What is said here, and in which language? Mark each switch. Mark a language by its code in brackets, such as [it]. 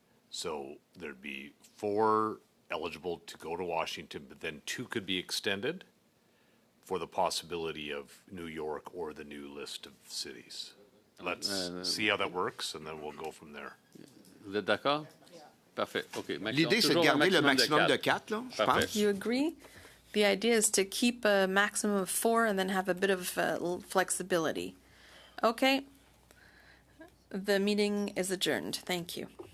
[en] So there'd be 4 eligible to go to Washington, but then 2 could be extended for the possibility of New York or the new list of cities. Let's see how that works, and then we'll go from there. [fr] Vous êtes d'accord? Parfait. OK. L'idée, c'est de garder le maximum de 4, là, je pense. [en] You agree? The idea is to keep a maximum of 4 and then have a bit of flexibility. Okay. The meeting is adjourned. Thank you.